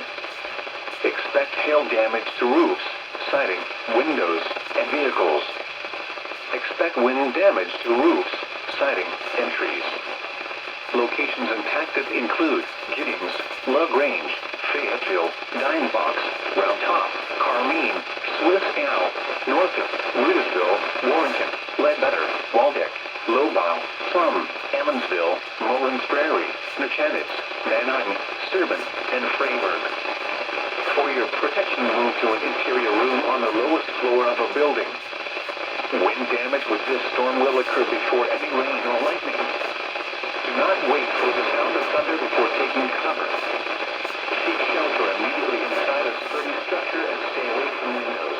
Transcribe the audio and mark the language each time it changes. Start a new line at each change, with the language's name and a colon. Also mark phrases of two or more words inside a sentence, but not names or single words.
English: Expect hail damage to roofs, siding, windows, and vehicles. Expect wind damage to roofs, siding, and trees. Locations impacted include Giddings, LaGrange, Fayetteville, Dinebox, Round Top, Carmine, Swiss Owl, Norfolk, Rudisville, Warrenton, Ledbetter, Waldeck, Lobau, Plum, Emmonsville, Mullins Prairie, Mechanitz, Van Nuys, Serban, and Freyburg. For your protection, move to an interior room on the lowest floor of a building. Wind damage with this storm will occur before any rain or lightning. Do not wait for the sound of thunder before taking cover. Seek shelter immediately inside a sturdy structure and stay away from windows.